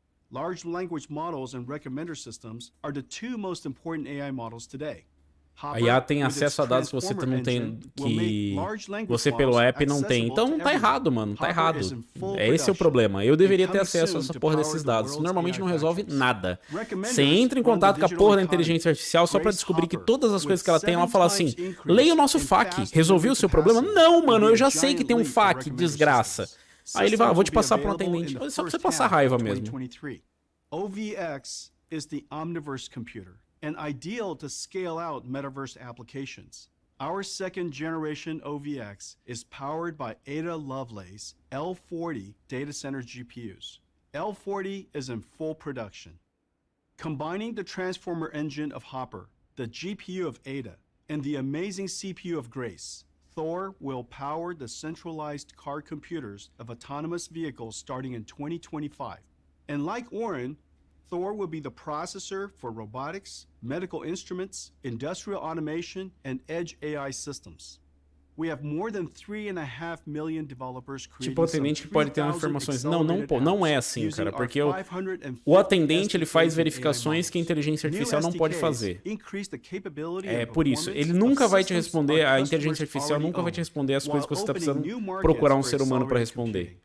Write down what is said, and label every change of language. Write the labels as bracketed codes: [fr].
[en] Large language models and recommender systems are the two most important AI models today. [pt] A IA tem acesso a dados que você não tem, que você pelo app não tem. Então tá errado, mano, tá errado. Esse é o problema. Eu deveria ter acesso a essa porra desses dados. Isso normalmente não resolve nada. Você entra em contato com a porra da inteligência artificial só pra descobrir que todas as coisas que ela tem, ela fala assim: leia o nosso FAQ, resolveu o seu problema? Não, mano, eu já sei que tem um FAQ, desgraça. Aí ele vai, vou te passar pra um atendente. Só pra você passar raiva mesmo. [en] OVX is the Omniverse computer, and ideal to scale out metaverse applications. Our second generation OVX is powered by Ada Lovelace L40 data center GPUs. L40 is in full production. Combining the transformer engine of Hopper, the GPU of Ada, and the amazing CPU of Grace, Thor will power the centralized car computers of autonomous vehicles starting in 2025. And like Orin, Thor will be the processor for robotics, medical instruments, industrial automation, and edge AI systems. We have more than 3.5 million developers creating [pt] tipo, o atendente que pode ter informações. Não é assim, cara, porque o atendente ele faz verificações que a inteligência artificial não pode fazer. É por isso, ele nunca vai te responder, a inteligência artificial nunca vai te responder as coisas que você está precisando procurar um ser humano para responder.